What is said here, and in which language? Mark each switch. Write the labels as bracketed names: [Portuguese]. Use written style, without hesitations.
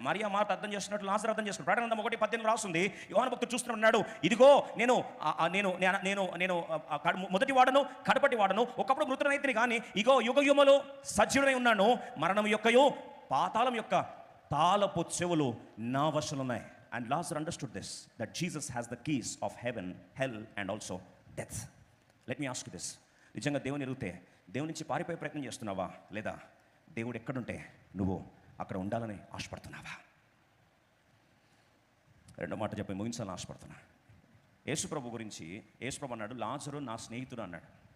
[Telugu] Mariya Martha అర్థం చేసుకున్నట్టు లాజరు అర్థం చేసుకున్నాడు. ప్రకటన 1:18 రాస్తుంది, యోహాను భక్తుడు చూస్తున్నాడు, ఇదిగో నేను మొదటి వాడను, కడపటి వాడను, ఒకప్పుడు మృతుడనైతిని కానీ ఇగో యుగయుగములు సజీవుడై ఉన్నాను. మరణం యొక్కయు పాతాళం యొక్క తాళపు చెవులు నా వశంలో ఉన్నాయి. [English] And Lazarus understood this, that Jesus has the keys of heaven, hell and also death. Let me ask you this, [Telugu] నిజంగా దేవుని ఎరిగితే దేవుని నుంచి పారిపోయే ప్రయత్నం చేస్తున్నావా, లేదా దేవుడు ఎక్కడుంటే నువ్వు అక్కడ ఉండాలని ఆశపడుతున్నావా? రెండో మాట చెప్పి ముగించాలని ఆశపడుతున్నా. యేసుప్రభు గురించి యేసుప్రభు అన్నాడు, లాజరు నా స్నేహితుడు అన్నాడు.